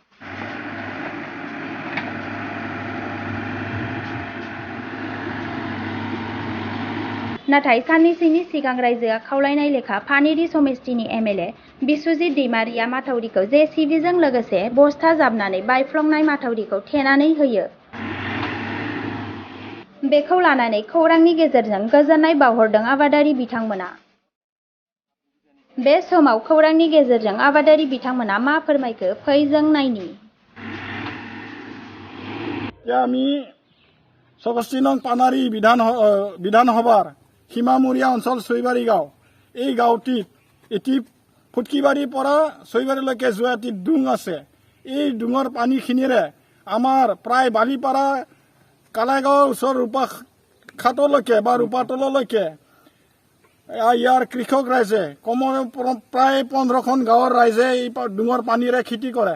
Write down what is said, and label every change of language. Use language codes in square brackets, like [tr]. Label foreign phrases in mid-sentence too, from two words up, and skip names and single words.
[brx] नाथाय साननैसोनि सिगां रायजोआ खावलायनाय लेखा पानेरि समिस्तिनि एमएलए बिश्वजित दैमारिया माथावरिखौ जेसिबिजों लोगोसे बस्था जाबनानै बायफ्लंनाय माथावरिखौ थेनानै होयो। बेखौ लानानै खौरांनि गेजेरजों गोजोननाय बावहरदों आबादारि बिथांमोना। बे समाव खौरांनि गेजेरजों आबादारि बिथांमोना मा फोरमायखो फै जों नायनि। [as] আমি সমষ্টি নং পানাৰী বিধানসভাৰ সীমামূৰীয়া অঞ্চল চৈবাৰী গাঁও। এই গাঁওটিত এটি ফুটকিবাৰীৰ পৰা চৈবাৰীলৈকে যোৱা এটি ডুং আছে। এই ডুঙৰ পানীখিনিৰে আমাৰ প্ৰায় বালিপাৰা কালাইগাঁৱৰ ওচৰ ৰূপাখাটলৈকে বা ৰূপাতললৈকে ইয়াৰ কৃষক ৰাইজে প্ৰায় 15খন গাঁৱৰ ৰাইজে এই ডুঙৰ পানীৰে খেতি কৰে।